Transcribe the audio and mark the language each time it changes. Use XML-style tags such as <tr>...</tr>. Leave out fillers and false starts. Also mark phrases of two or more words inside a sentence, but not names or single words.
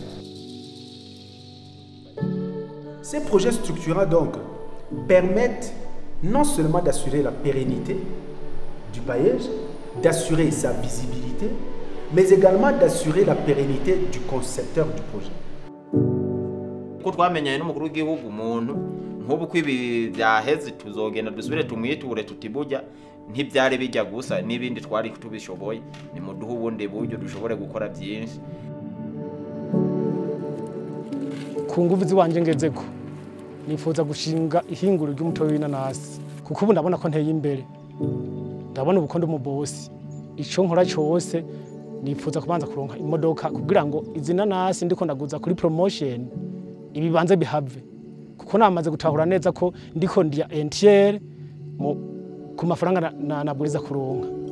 <fr>Ces projets structurants donc permettent non seulement d'assurer la pérennité du paillage, d'assurer sa visibilité, mais également d'assurer la pérennité du concepteur du projet.</fr> <rn>Ko twamenyanye n'umukuru w'igihugu umuntu nk'ubu ko ibi byaheze tuzogenda dusubire tumwiture tutiburya ntibyari bijya gusa n'ibindi twari tubishoboye ni muduha ubundi buryo dushobore gukora byinshi. Ku nguvu ziwanje ngezeko nifuza gushinga ihinguro ry'umutobe w'inanasi kuko ubu ndabona ko nteye imbere, ndabona ubukondo mu bosi ico nkora cyose nifuza kubanza kuronka imodoka kugira ngo izi nanasi ndiko ndaguza kuri promotion ibibanze bihave kuko namaze gutahura neza ko ndiko ndia entiere ku mafaranga naburiza kuronka.</rn>